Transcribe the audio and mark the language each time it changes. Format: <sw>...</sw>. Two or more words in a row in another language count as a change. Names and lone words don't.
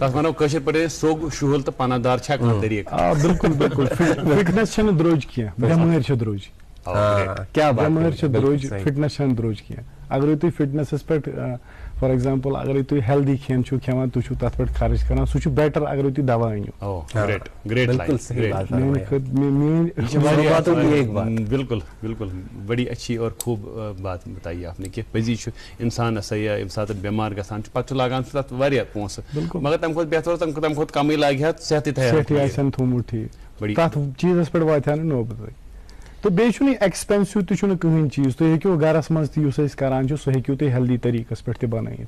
<ks>تتھ ونو کٲشِر پٲٹھۍ سوٚگ شُہُل تہٕ پناہ دار چھا کانٛہہ طریٖقہٕ بِلکُل بِلکُل فٹنس چھنہٕ درٛوٚج کینٛہہ بٮ۪مٲرۍ چھِ درٛوٚج بٮ۪مٲرۍ چھِ درٛوٚج فٹنس چھنہٕ درٛوٚج کینٛہہ اگرے تُہۍ فٹنسس پٮ۪ٹھ</ks> <en>for example</en> <ks>اگر تُہۍ ہیلدی کھٮ۪ن چھُو کھٮ۪وان تُہۍ چھُو تَتھ پٮ۪ٹھ خرٕچ کران سُہ چھُ بیٹر اگر تُہۍ دوا أنِو.</ks> <ur>بالکل بالکل بڑی اچھی اور خوب بات بتائی آپ نے</ur> <ks>کہ پزی چھُ اِنسان ہسا یا ییٚمہِ ساتہٕ بٮ۪مار گژھان چھُ پتہٕ چھُ لاگان سُہ تتھ واریاہ پونٛسہٕ مگر تمہِ کھۄتہٕ بہتر اوس تمہِ کھۄتہٕ کمٕے لاگہِ ہا صحتٕے آسن تھوٚومُت ٹھیٖک تتھ چیٖزس پٮ۪ٹھ واتہِ ہا نہٕ نوبت. تہٕ بیٚیہِ چھُنہٕ یہِ ایٚکسپینسِو تہِ چھُنہٕ کٕہٕنۍ چیٖز تُہۍ ہیٚکِو گرس منٛز تہِ یُس أسۍ کران چھِ سُہ ہیٚکِو تُہۍ ہیلدی طریٖقس پٮ۪ٹھ تہِ بنٲیِتھ.</ks>